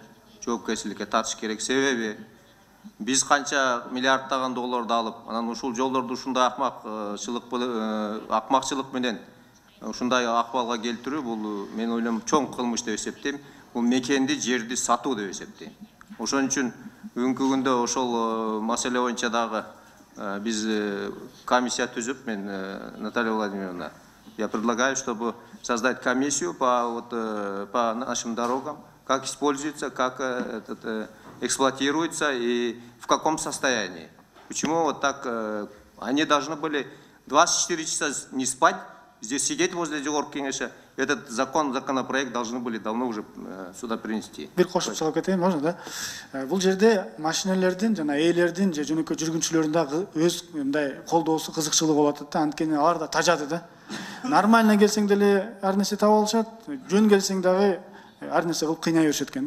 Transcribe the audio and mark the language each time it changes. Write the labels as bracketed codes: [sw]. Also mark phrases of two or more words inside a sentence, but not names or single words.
[ky] Жоопкерчиликке тартыш керек. Себеби биз канча миллиарддаган долларды алып, анан ушул жолдорду ушундай акмакчылык менен ушундай акыбалга келтирүү, бул мен ойлойм чоң кылмыш деп эсептейм. Бул мекенди, жерди сатуу деп эсептейм. Ошон үчүн бүгүнкү күндө ошол маселе боюнча дагы биз комиссия түзүп, мен [ru] Наталья Владимировна, я предлагаю, чтобы создать комиссию по нашим дорогам, как используется, как эксплуатируется и в каком состоянии. Почему вот так они должны были 24 часа не спать, здесь сидеть возле Жогорку кеңеши. Этот законопроект должны были давно уже сюда принести. [ky] Бир кошуп салып кетейин, можно да? Бул жерде машинелердин жана ээлердин же жөнөкөй жүргүнчүлөрдүн дагы өз мындай колдоосу, кызыкчылыгы болот да. Анткени алар да тажады да. Нормально келсең деле ар нерсе таап алышат, жөн келсең дагы ар нерсе кылып кыйнай беришет экен да.